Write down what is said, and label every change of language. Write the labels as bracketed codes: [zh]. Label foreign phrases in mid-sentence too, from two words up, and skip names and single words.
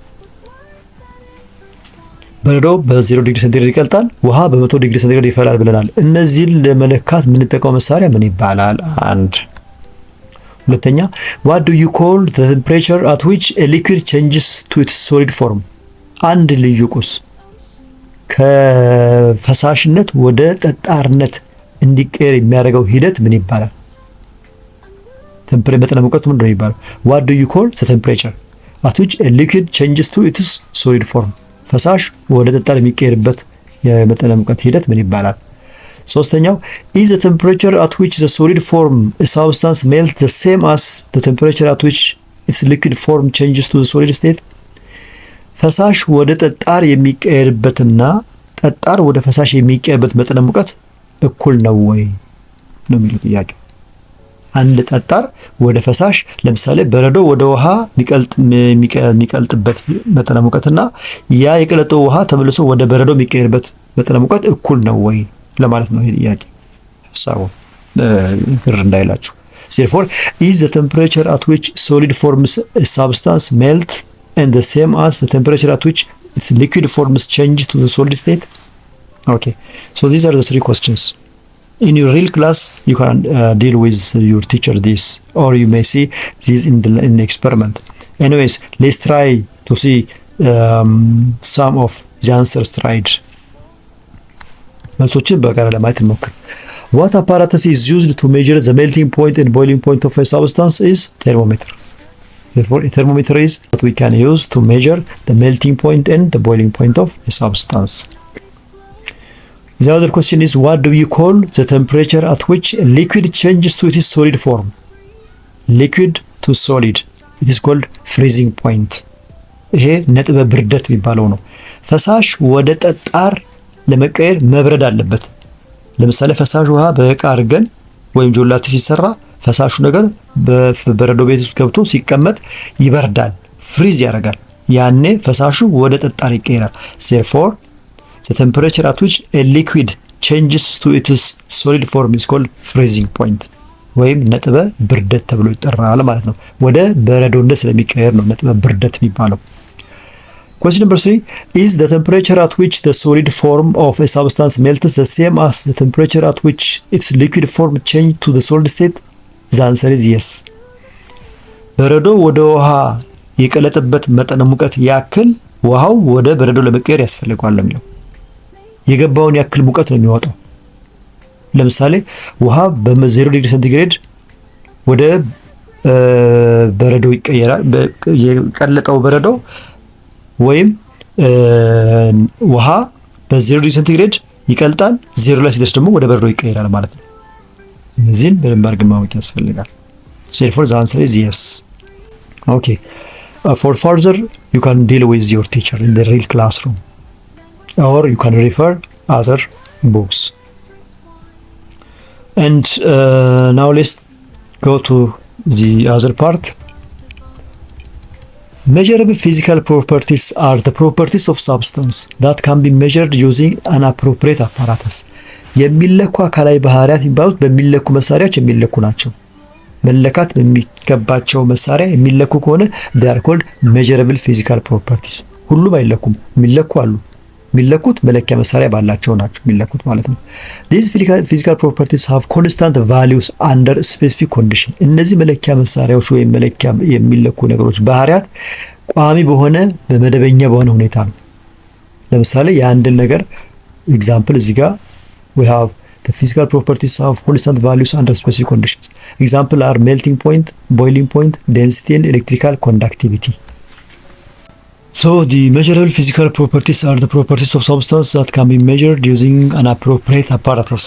[am] በረዶ በ0 ዲግሪ ሴንቲግሬድ ይቀልጣል፣ ውሃ በ100 ዲግሪ ሴንቲግሬድ ይፈላል ብለናል። እነዚህን ለመለካት የምንጠቀመው መሳሪያ ምን ይባላል? አንድ ሁለተኛ [en] what do you call the temperature at which a liquid changes to its solid form [am] አንድ ልዩ ቁስ ከፈሳሽነት ወደ ጠጣርነት እንዲቀየር የሚያደርገው ሂደት ምን ይባላል? መጠነ ሙቀቱ ምንድን ነው የሚባለው? [en] what do you call the temperature at which a liquid changes to its solid form [am] ፈሳሽ ወደ ጠጣር የሚቀየርበት የመጠነ ሙቀት ሂደት ምን ይባላል? [en] ሶስተኛው is the temperature at which the solid form a substance melts the same as the temperature at which its liquid form changes to the solid state [am] ፈሳሽ ወደ ጠጣር የሚቀየርበትና ጠጣር ወደ ፈሳሽ የሚቀየርበት መጠነ ሙቀት እኩል ነው ወይ ነው የሚለው ጥያቄ። አንድ ጠጣር ወደ ፈሳሽ ለምሳሌ በረዶ ወደ ውሃ የሚቀልጥበት መጠነ ሙቀትና ያ የቀለጠው ውሃ ተመልሶ ወደ በረዶ የሚቀየርበት መጠነ ሙቀት እኩል ነው ወይ ለማለት ነው ይሄ ጥያቄ። ሐሳቡ ግር እንዳይላችሁ። [en] therefore is the temperature at which solid forms a substance melt and the same as the temperature at which its liquid forms change to the solid state? Okay, so these are the 3 questions. In your real class, you can deal with your teacher this, or you may see this in the experiment. Anyways, let's try to see some of the answers tried. [am] መልሶችን በጋራ ለማየት እንሞክር። [en] What apparatus is used to measure the melting point and boiling point of a substance is thermometer. Therefore, a thermometer is what we can use to measure the melting point and the boiling point of a substance. The other question is what do you call the temperature at which a liquid changes to its solid form? Liquid to solid. It is called freezing point. [am] ይሄ ነጥበ ብርደት የሚባለው ነው። ፈሳሽ ወደ ጠጣር ለመቀየር መብረድ አለበት። ለምሳሌ ፈሳሽ ውሃ በእቃ አድርገን ወይም ጆላቲ ሲሰራ ፈሳሹ ነገር በበረዶ ቤት ውስጥ ገብቶ ሲቀመጥ ይበርዳል፣ ፍሪዝ ያደርጋል። ያኔ ፈሳሹ ወደ ጠጣር ይቀየራል። [en] therefore the temperature at which a liquid changes to its solid form is called freezing point [am] ወይም ነጥበ ብርደት ተብሎ ይጠራል ማለት ነው። ወደ በረዶነት ስለሚቀየር ነው ነጥበ ብርደት የሚባለው። [en] Question number 3 is the temperature at which the solid form of a substance melts the same as the temperature at which its liquid form changes to the solid state? The answer is yes. [am] በረዶ ወደ ውሃ የቀለጠበት መጠነ ሙቀት ያክል ውሃው ወደ በረዶ ለመቀየር ያስፈልጋል ነው የሚለው። የገባውን ያክል ሙቀት ነው የሚወጣው። ለምሳሌ ውሃ በ0 ዲግሪ ሴንቲግሬድ ወደ በረዶ ይቀየራል። የቀለጠው በረዶ ወይም ውሃ በ0 ዲግሪ ሴንቲግሬድ ይቀልጣል፣ 0 ላይ ሲደርስ ደግሞ ወደ በረዶ ይቀየራል ማለት ነው። እነዚህን በደንብ አድርገን ማወቅ ያስፈልጋል። [en] Therefore the answer is yes. Okay. For further, you can deal with your teacher in the real classroom, or you can refer other books. And now let's go to the other part. Measurable physical properties are the properties of substance that can be measured using an appropriate apparatus. [am] የሚለኩ አካላዊ ባህሪያት የሚባሉት በሚለኩ መሳሪያዎች የሚለኩ ናቸው። መለካት በሚገባቸው መሳሪያ የሚለኩ ከሆነ [en] they are called measurable physical properties. [am] ሁሉም አይለኩም፣ የሚለኩ አሉ። የሚለኩት መለኪያ መሳሪያ ባላቸው ናቸው የሚለኩት ማለት ነው። [en] These physical properties have constant values under specific condition. [am] እነዚህ መለኪያ መሳሪያዎች ወይም መለኪያ የሚለኩ ነገሮች ባህሪያት ቋሚ በሆነ በመደበኛ በሆነ ሁኔታ ነው። ለምሳሌ የአንድን ነገር ኤግዛምፕል እዚህ ጋር [en] we have the physical properties have constant values under specific conditions. Example are melting point, boiling point, density and electrical conductivity. So the measurable physical properties are the properties of substance that can be measured using an appropriate apparatus.